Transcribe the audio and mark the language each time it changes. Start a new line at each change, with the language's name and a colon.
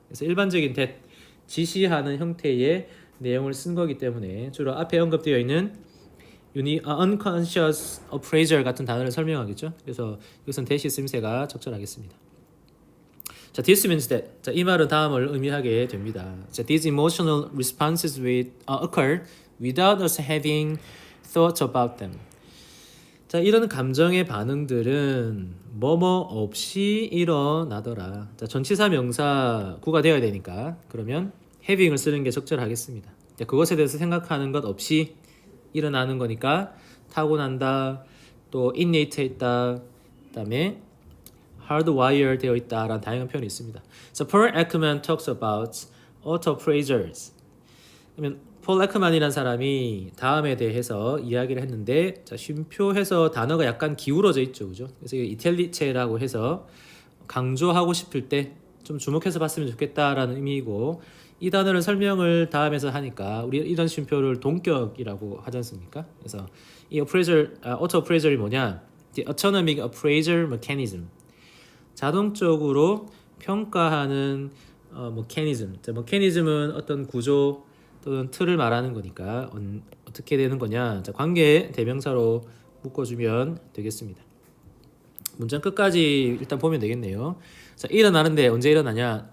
Korean: 그래서 일반적인 that 지시하는 형태의 내용을 쓴 거기 때문에 주로 앞에 언급되어 있는 unconscious appraisal 같은 단어를 설명하겠죠. 그래서 이것은 that이 쓰임새가 적절하겠습니다.
English: 자, this means that.
Korean: 자, 이 말은 다음을 의미하게 됩니다.
English: 자, these emotional responses occur without us having thought about them.
Korean: 자, 이런 감정의 반응들은 뭐뭐 없이 일어나더라. 자, 전치사 명사 구가 되어야 되니까 그러면 having을 쓰는 게 적절하겠습니다. 자, 그것에 대해서 생각하는 것 없이 일어나는 거니까 타고난다, 또 innate 있다, 그다음에 hardwire 되어 있다라는 다양한 표현이 있습니다.
English: So Paul Ekman talks about auto-appraisers.
Korean: 그러면 폴 에크만이라는 사람이 다음에 대해서 이야기를 했는데 자, 쉼표해서 단어가 약간 기울어져 있죠, 그죠? 그래서 이탈리체라고 해서 강조하고 싶을 때 좀 주목해서 봤으면 좋겠다라는 의미이고 이 단어를 설명을 다음에서 하니까 우리 이런 쉼표를 동격이라고 하지 않습니까? 그래서 이 auto-appraiser이 뭐냐?
English: The autonomic appraisal mechanism.
Korean: 자동적으로 평가하는 mechanism. 자, mechanism은 어떤 구조 또는 틀을 말하는 거니까 어떻게 되는 거냐? 자, 관계 대명사로 묶어주면 되겠습니다. 문장 끝까지 일단 보면 되겠네요. 자, 일어나는데 언제 일어나냐?